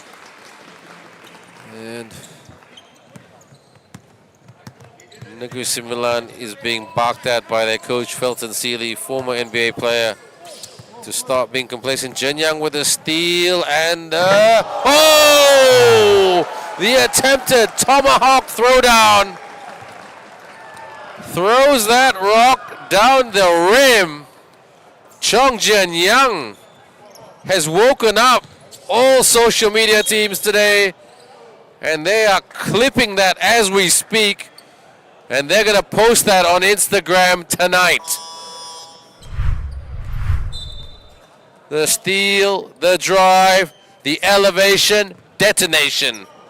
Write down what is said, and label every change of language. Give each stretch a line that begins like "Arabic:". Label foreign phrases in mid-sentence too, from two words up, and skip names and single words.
English: And Negeri Sembilan is being barked at by their coach, Felton Seeley, former NBA player, to stop being complacent. Jenyang with a steal and the attempted tomahawk throwdown. Throws that rock down the rim. Chong Jenyang has woken up all social media teams today, and they are clipping that as we speak, and they're going to post that on Instagram tonight. The steal, the drive, the elevation, detonation.